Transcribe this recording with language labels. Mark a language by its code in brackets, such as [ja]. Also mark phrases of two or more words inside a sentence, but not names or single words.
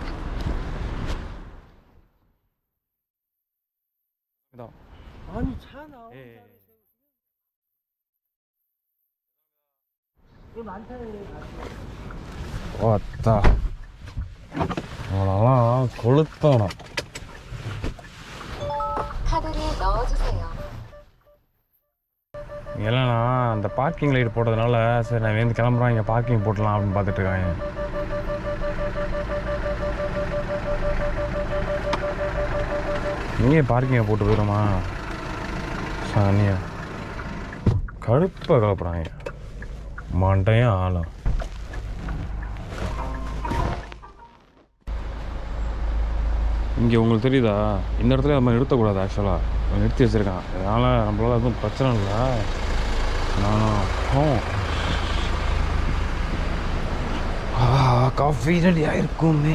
[ko] 아니 차 나오는 예. 그 많다는 왔다. 아, 걸렸다. 카드를 넣어주세요. [ta] இல்லைண்ணா, அந்த [en] parking light [ta] போட்டதுனால சரி நான் வந்து கிளம்புறேன், இங்கே பார்க்கிங் போட்டலாம் அப்படின்னு பார்த்துட்டு இருக்காங்க. நீயே பார்க்கிங்கை போட்டு போயிடுமா சானியா? கடுப்பாக கலப்புறாங்க மண்டையும் ஆளும். இங்கே உங்களுக்கு தெரியுதா, இந்த இடத்துல நம்ம நிறுத்தக்கூடாது. ஆக்சுவலாக நிறுத்தி வச்சுருக்கான், அதனால் நம்மளால எதுவும் பிரச்சனை இல்லை. நானும் காஃபி ரெடியாக இருக்குமே.